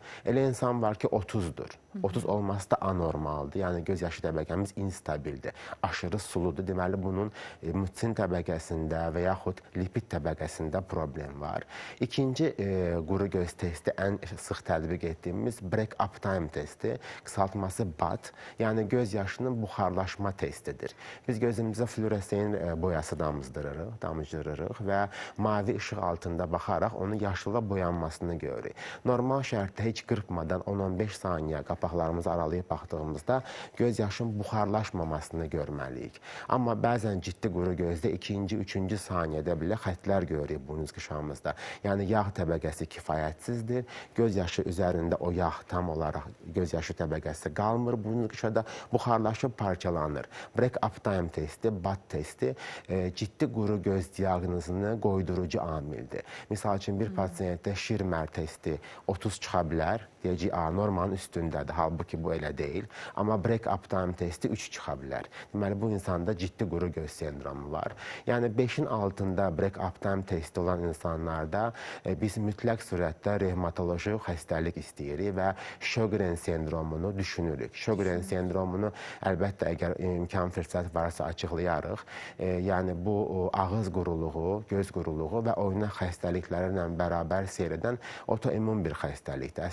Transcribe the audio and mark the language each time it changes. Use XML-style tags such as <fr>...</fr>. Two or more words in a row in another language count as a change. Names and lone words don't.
<az>Elə insan var ki, 30-dur. 30 olması da anormaldır. Yəni göz yaşı təbəqəmiz instabildir. Aşırı suludur. Deməli bunun mutin təbəqəsində və yaxud lipid təbəqəsində problem var. İkinci quru göz testi ən sıx tətbiq etdiyimiz</az> <en>break-up time</en> <az>testi, qısaltması BAT, yəni göz yaşının buxarlaşma testidir. Biz gözümüzə fluoresein boyası damcırırıq və mavi işıq altında baxaraq onun yaşlıla boyanmasını görürük. Normal şərtdə heç qırpmadan 10-15 saniyə qapaqlarımızı aralayıb baxdığımızda göz yaşın buxarlaşmamasını görməliyik. Amma bəzən ciddi quru gözdə 2-ci, 3-cü saniyədə belə xətlər görürük burnuz qışağımızda. Yəni yağ təbəqəsi kifayətsizdir. Göz yaşı üzərində o yağ tam olaraq göz yaşı təbəqəsi qalmır. Burnuz qışada buxarlaşıb parçalanır.</az> <en>Break-up time</en> <az>testi, BAT testi ciddi quru göz diaqnozunu qoydurucu amildir. Misal üçün bir pasiyentdə Schirmer testi 30 çıxa bilər. Deyəcək, normanın üstündədir. Halbuki bu elə deyil. Amma</az> <en>break-up time</en> <az>testi 3 çıxa bilər. Deməli, bu insanda ciddi quru göz sendromu var. Yəni 5-in altında</az> <en>break-up time</en> <az>testi olan insanlarda biz mütləq surətdə revmatoloji xəstəlik istəyirik və Sjögren sendromunu düşünürük. Sjögren sendromunu əlbəttə əgər imkan fürsət varsa açıqlayarıq. Yəni bu ağız quruluğu, göz quruluğu və oynaq xəstəlikləri ilə bərabər seyr edən otoimmun bir xəstəlikdir.</az>